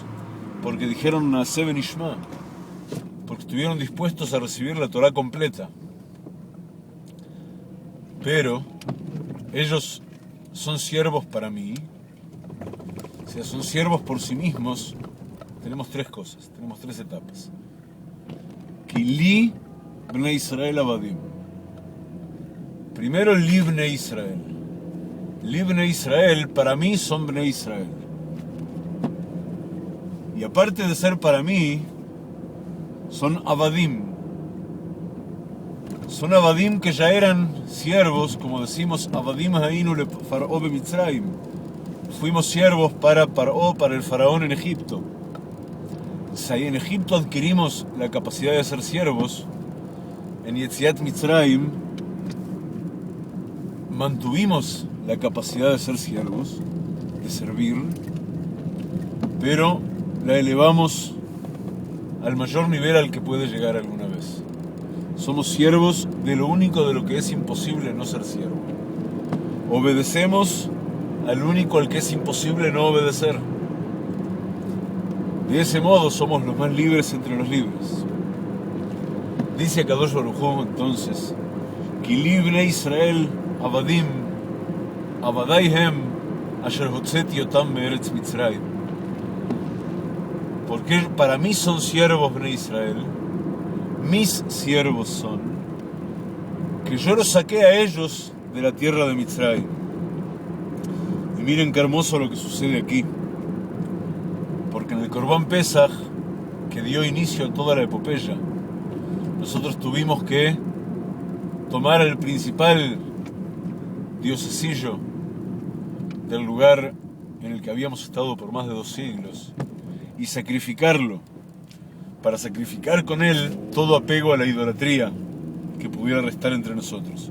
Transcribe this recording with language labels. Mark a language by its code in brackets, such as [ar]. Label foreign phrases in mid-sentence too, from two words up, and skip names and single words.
[es] Porque dijeron [he] נעשה ונשמע. [es] Porque estuvieron dispuestos a recibir la Torah completa. Pero ellos son siervos para mí. O sea, son siervos por sí mismos. Tenemos tres cosas, tenemos tres etapas. [he] כי לי בני ישראל עבדים. [es] Primero, [he] לי בני ישראל. לי בני ישראל, [es] para mí son [he] בני ישראל. [es] Y aparte de ser para mí, son avadim. Son avadim que ya eran siervos, como decimos, [he] עבדים היינו לפרעה במצרים. [es] Fuimos siervos para Paró, para el faraón en Egipto. Si en Egipto adquirimos la capacidad de ser siervos, en [he] יציאת מצרים [es] mantuvimos la capacidad de ser siervos, de servir, pero la elevamos al mayor nivel al que puede llegar alguna vez. Somos siervos de lo único de lo que es imposible no ser siervo. Obedecemos al único al que es imposible no obedecer. De ese modo somos los más libres entre los libres. Dice [he] הקדוש ברוך הוא [es] entonces: [he] כי לי בני ישראל עבדים עבדי הם אשר הוצאתי אותם מארץ מצרים. [es] Porque para mí son siervos [he] בני ישראל, [es] mis siervos son, que yo los saqué a ellos de la tierra de Mitzrayim. Y miren qué hermoso lo que sucede aquí. Porque en el [he] קרבן פסח, [es] que dio inicio a toda la epopeya, nosotros tuvimos que tomar el principal diosesillo del lugar en el que habíamos estado por más de 2 siglos y sacrificarlo, para sacrificar con él todo apego a la idolatría que pudiera restar entre nosotros.